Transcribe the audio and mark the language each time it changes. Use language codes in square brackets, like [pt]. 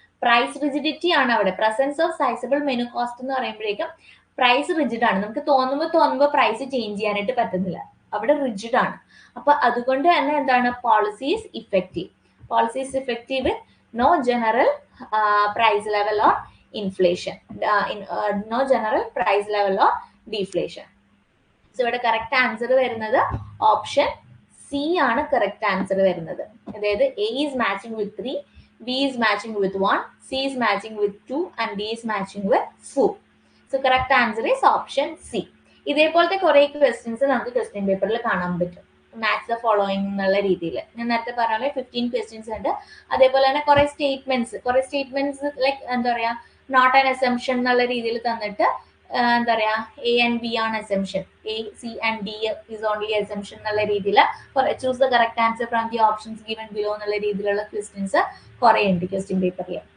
[ml] Price rigidity ആണ് അവിടെ. Presence of sizeable menu cost എന്ന് പറയുമ്പോഴേക്കും പ്രൈസ് റിജിഡ് ആണ്. നമുക്ക് തോന്നുമ്പോൾ പ്രൈസ് ചേഞ്ച് ചെയ്യാനായിട്ട് പറ്റുന്നില്ല, അവിടെ റിജിഡ് ആണ്. അപ്പൊ അതുകൊണ്ട് തന്നെ എന്താണ്? [en] Policy is effective with no general price level or inflation, no general price level or deflation. [ml] So ഇവിടെ കറക്റ്റ് ആൻസർ വരുന്നത് ഓപ്ഷൻ സി ആണ്. [en] correct answer [ml] വരുന്നത് അതായത് [en] A is matching with 3, B is matching with 1, C is matching with 2 and D is matching with 4. So correct answer is option C. [ml] ഇതേപോലത്തെ കുറെ questions നമുക്ക് question പേപ്പറിൽ കാണാൻ പറ്റും. മാച്ച് ദ ഫോളോയിങ് എന്നുള്ള രീതിയിൽ ഞാൻ നേരത്തെ പറഞ്ഞ 15 ക്വസ്റ്റ്യൻസ് ഉണ്ട്. അതേപോലെ തന്നെ കുറെ സ്റ്റേറ്റ്മെന്റ്സ് ലൈക്ക് എന്താ പറയാ, [en] not an assumption [ml] എന്നുള്ള രീതിയിൽ തന്നിട്ട് എന്താ പറയാ, A and B ആണ് assumption, [en] A, C and D is only assumption [ml] എന്നുള്ള രീതിയിൽ [en] choose the correct answer from the options given below [ml] എന്നുള്ള രീതിയിലുള്ള ക്വസ്റ്റ്യൻസ് കുറെ ഉണ്ട് ക്വസ്റ്റ്യൻ പേപ്പറിൽ.